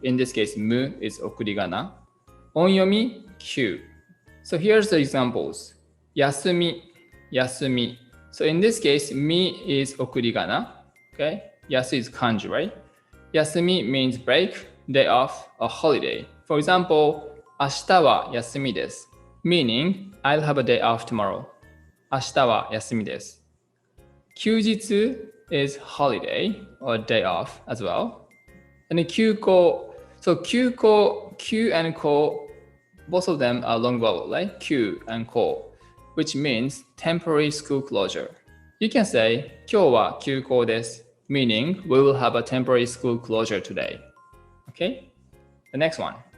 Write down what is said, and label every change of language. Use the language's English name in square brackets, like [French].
[English] In this case, mu is okurigana. Onyomi, kyu. So here's the examples. Yasumi, yasumi. So in this case, mi is okurigana. Okay, yasu is kanji, right? Yasumi means break, day off, or holiday. [Japanese] For example, 明日は休みです。 [English] Meaning, I'll have a day off tomorrow. [Japanese] 明日は休みです。 [English] 休日 is holiday or day off as well. And then 休校.So 休校, Q and ko, both of them are long vowel, right? Q and ko, which means temporary school closure. You can say [Japanese] 今日は休校です。 [English] Meaning, we will have a temporary school closure today. Okay? The next one.